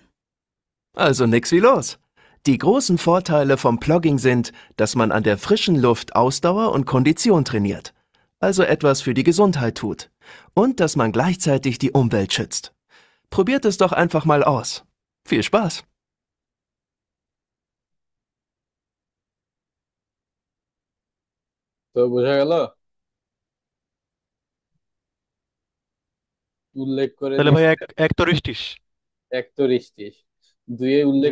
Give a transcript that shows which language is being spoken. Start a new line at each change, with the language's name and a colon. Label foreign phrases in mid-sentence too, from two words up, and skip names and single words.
German: Also nix wie los. Die großen Vorteile vom Plogging sind, dass man an der frischen Luft Ausdauer und Kondition trainiert, also etwas für die Gesundheit tut, und dass man gleichzeitig die Umwelt schützt. Probiert es doch einfach mal aus. Viel Spaß!
Bangla: তো বোঝা গেল, উল্লেখ করে তাহলে ভাই দিছে। এক এক তো রিস্টিস। এক তো রিস্টিস, 2 জি